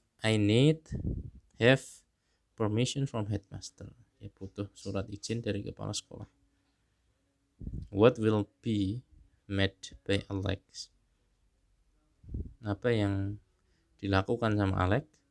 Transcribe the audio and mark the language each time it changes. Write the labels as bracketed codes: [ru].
[en] I need have permission from headmaster. [id] Ya, butuh surat izin dari kepala sekolah. [en] What will be made by Alex? [id] apa yang dilakukan sama Alex?